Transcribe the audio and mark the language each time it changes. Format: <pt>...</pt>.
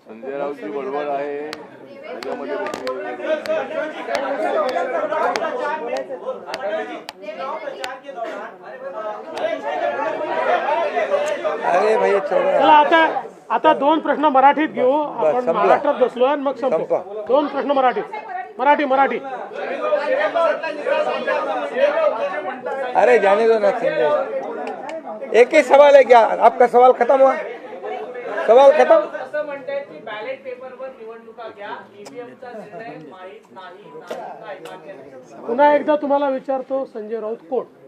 <mr>संजय राऊतची बडबड आहे त्याच्यामध्ये</mr> <hi>अरे भाई</hi> <mr>चला आता 2 प्रश्न मराठीत घेऊ आपण. महाराष्ट्रात बसलो आणि मग संपतो. 2 प्रश्न मराठी.</mr> <hi>अरे जाने दो ना संजय, एक ही सवाल है क्या? आपका सवाल खत्म हुआ? सवाल खत्म?</hi> <mr>असं म्हणतायत की बॅलेट पेपरवर निवडणुका घ्या, ईव्हीएमचा निर्णय माहीत नाही. पुन्हा एकदा तुम्हाला विचारतो, संजय राऊत कोण?</mr>